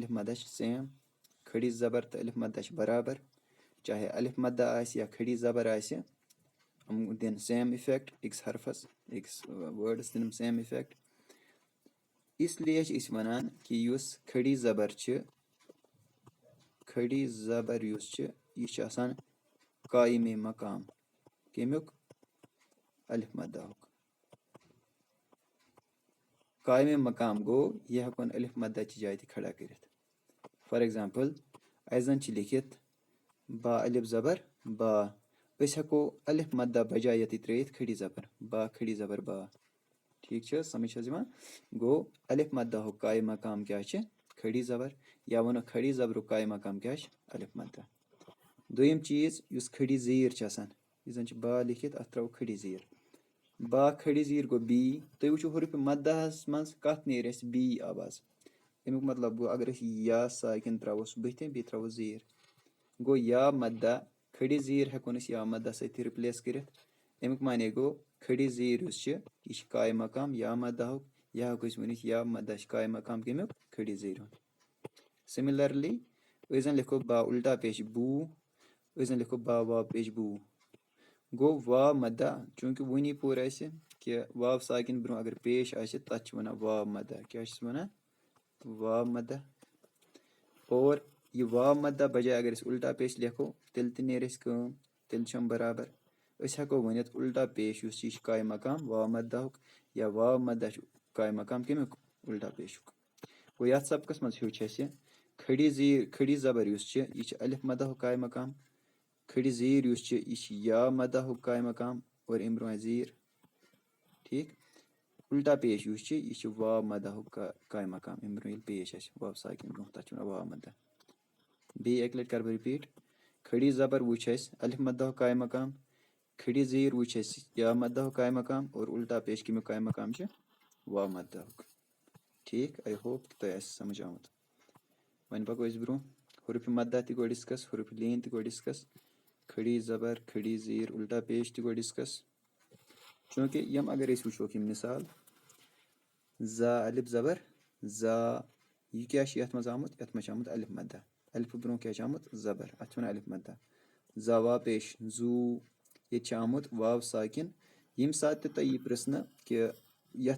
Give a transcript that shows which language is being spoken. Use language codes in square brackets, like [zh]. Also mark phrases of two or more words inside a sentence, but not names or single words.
[ks] الف مدہ چھِ سیم کھڑی زبر تہٕ الف مدہ چھِ برابر چاہے الف مدہ آسہِ یا کھڑی زبر آسہِ یِم دِن [en] same effect [ks] أکِس حرفس أکِس وٲڈَس دِنم [en] same effect [ks] اِسلیے چھِ أسۍ وَنان کہِ یُس کھڑی زبر چھِ کھڑی زبر یُس چھِ یہِ چھِ آسان قایمِ مقام کَمیُک الف مدہُک قایمِ مقام گوٚو یہِ ہٮ۪کون الف مدہ چہِ جایہِ تہِ کھڑا کٔرِتھ [en] for example [ks] اَسہِ زَن چھِ لیکھِتھ با الف زبر با أسۍ ہٮ۪کو الف مدہ بجاے ییٚتہِ ترٲیِتھ کھڑی زبر با کھڑی زبر با ٹھیٖک چھِ حظ سمجھ حظ یِوان گوٚو الف مدہُک قایہِ مقام کیٛاہ چھِ کھڑی زبر یا وَنو کھڑی زبرُک قایہِ مقام کیٛاہ چھِ الف مدہ دوٚیِم چیٖز یُس کھڑی زیٖر چھِ آسان یُس زَن چھِ با لیکھِتھ اَتھ ترٛاوو کھڑی زیٖر با کھڑی زیٖر گوٚو بی تُہۍ وٕچھِو حروفِ مدہَس منٛز کَتھ نیرِ اَسہِ بی آواز اَمیُک مطلب گوٚو اگر أسۍ یا ساکِن ترٛاووس بٕتھِ بیٚیہِ ترٛاووس زیٖر گوٚو یا مدہ کھڑی زیٖر ہٮ۪کون أسۍ یا مدہ سۭتۍ رِپلیس کٔرِتھ اَمیُک معنے گوٚو کھڑی زیٖر یُس چھِ یہِ چھِ قایہِ مقام یا مدہُک یا ہٮ۪کو أسۍ ؤنِتھ یا مدہ چھِ قایہِ مقام کَمیُک کھڑی زیٖر ہُنٛد سِمِلرلی أسۍ زَن لیکھو با اُلٹا پیش بوٗ أسۍ زَن لیکھو با واو پیش بوٗ گوٚو واو مدہ چوٗنٛکہِ وُنی پوٚر اَسہِ کہِ واو ساکِن برونٛہہ اگر پیش آسہِ تَتھ چھِ وَنان واو مدہ کیٛاہ چھِس وَنان واو مدہ اور یہِ واو مدہ بجاے اگر أسۍ اُلٹا پیش لیکھو تیٚلہِ تہِ نیرِ اَسہِ کٲم تیٚلہِ چھِ یِم برابر أسۍ ہٮ۪کو ؤنِتھ اُلٹا پیش یُس چھِ یہِ چھِ قایہِ مقام واو مدہُک یا واو مدہ چھُ قایہِ مقام کَمیُک اُلٹا پیشُک گوٚو یَتھ سبقَس منٛز ہیوٚچھ اَسہِ کھڑی زبر یُس چھِ یہِ چھِ الف مدہُک قایہِ مقام کھڑی زیٖر یُس چھِ یہِ چھِ یا مدہُک قایہِ مقام اور اَمہِ برونٛہہ آسہِ زیٖر ٹھیٖک اُلٹا پیش یُس چھِ یہِ چھِ واو مدہُک قایہِ مقام اَمہِ برونٛہہ ییٚلہِ پیش آسہِ واو ساکِن برونٛہہ تَتھ چھِ وَنان واو مدہ بیٚیہِ اَکہِ لَٹہِ کَرٕ بہٕ رِپیٖٹ کھڑی زبر وٕچھ اَسہِ الف مدہُک قایہِ مقام کھڑی زیٖر وٕچھ اَسہِ یا مدہُک قایہِ مقام اور اُلٹا پیش کَمیُک قایہِ مقام چھِ واو مدہُک ٹھیٖک [en] I hope [ks] کہِ تۄہہِ آسہِ سمجھ آمُت وۄنۍ پَکو أسۍ برونٛہہ حروفِ مدہ تہِ گوٚو ڈِسکس حروفِ لیٖن تہِ گوٚو ڈِسکس کھڑی زبر کھڑی زیٖر اُلٹا پیش تہِ گوٚو ڈِسکس چوٗنٛکہِ یِم اگر أسۍ وٕچھوکھ یِم مِثال زا الف زبر زا یہِ کیٛاہ چھِ یَتھ منٛز آمُت یَتھ منٛز چھِ آمُت الف مدہ الفہٕ برونٛہہ کیٛاہ چھِ آمُت زبر اَتھ چھِ وَنان الف مدہ زا وا پیش زوٗ ییٚتہِ چھِ آمُت واو ساکِن ییٚمہِ ساتہٕ تہِ تۄہہِ یہِ پِرٛژھنہٕ کہِ یَتھ